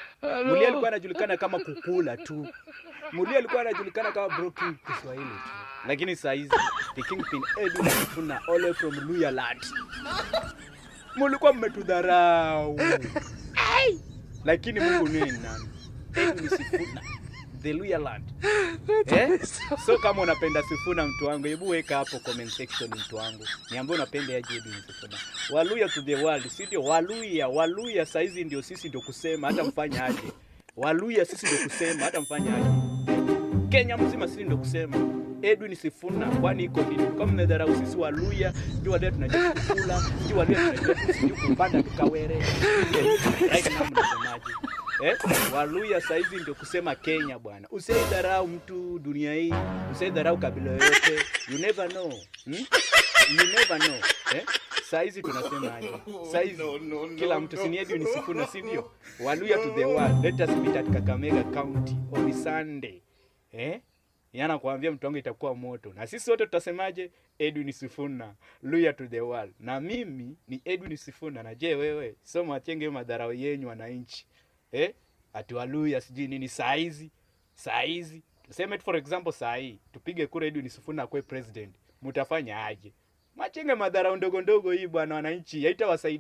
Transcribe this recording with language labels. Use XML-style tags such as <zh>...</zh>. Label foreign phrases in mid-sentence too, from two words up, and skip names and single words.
<en>Hello.</en> <sw>Mulia alikuwa anajulikana kama kukula tu. Mulia alikuwa anajulikana kama broken Kiswahili tu. Lakini saa hizi,</sw> <en>the Kingpin Edwin Sifuna, all the way from Luya land.</en> <sw>Mulikuwa mmetudharau. Ai! Lakini Mungu ni nani?</sw> <en>Edwin Sifuna, the Luya land. Eh?</en> <sw>So kama unapenda Sifuna mtu wangu, hebu weka hapo</sw> <en>comment section</en> <sw>mtu wangu. Niambie unapenda aje Edwin Sifuna.</sw> <en>Waluya to the world,</en> <sw>si ndio? Waluya, Waluya saa hizi ndio sisi ndio kusema, hata mfanya aje. Waluya sisi ndio kusema, hata mfanya aje. Kenya mzima sisi ndio kusema. Edwin Sifuna, kwani iko nini? Kwa mmedharau sisi Waluya, ndio wale tunajua kukula, ndio wale tunajua sisi kupanda tukawere.</sw> <en>Right now</en> <sw>mnasemaje? Eh? Waluya saa hizi ndio kusema Kenya bwana. Usidharau mtu dunia hii, usidharau kabila yoyote.</sw> <en>You never know. Hmm? You never know.</en> <sw>Eh? Saa hizi tunasema aje? Saa hizi</sw> <en>No, no, no,</en> <sw>kila mtu no. si ni Edwin Sifuna, si ndio?</sw> <en>Waluya to the world. Let us meet at Kakamega County on Sunday. Eh?</en> <sw>Yana kuambia mtu wangu itakuwa moto. Na sisi wote tutasemaje?</sw> <en>Edwin Sifuna, Luya to the world.</en> <sw>Na mimi ni Edwin Sifuna. Na je wewe? So mwachenge madharau yenyu wananchi. Eh? Ati Waluya sijui nini saa hizi. Saa hizi. Tuseme tu</sw> <en>for example</en> <sw>saa hii. Tupige kura Edwin Sifuna akuwe president. Mutafanya aje? Mwachenge madharau ndogo ndogo hii bwana wananchi. Haitawasaidia.</sw>